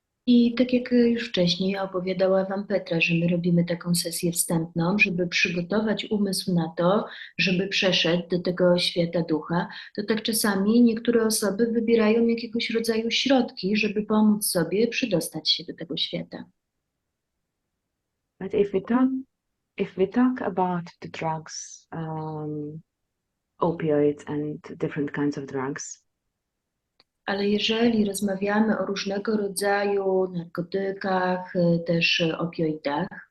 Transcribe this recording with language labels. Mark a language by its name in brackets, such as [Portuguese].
[Polish] I tak jak już wcześniej opowiadała Wam Petra, że my robimy taką sesję wstępną, żeby przygotować umysł na to, żeby przeszedł do tego świata ducha, to tak czasami niektóre osoby wybierają jakiegoś rodzaju środki, żeby pomóc sobie przydostać się do tego świata. [English] But if we talk about the drugs, opioids and different kinds of drugs, [Polish] Ale jeżeli rozmawiamy o różnego rodzaju narkotykach, też opioidach,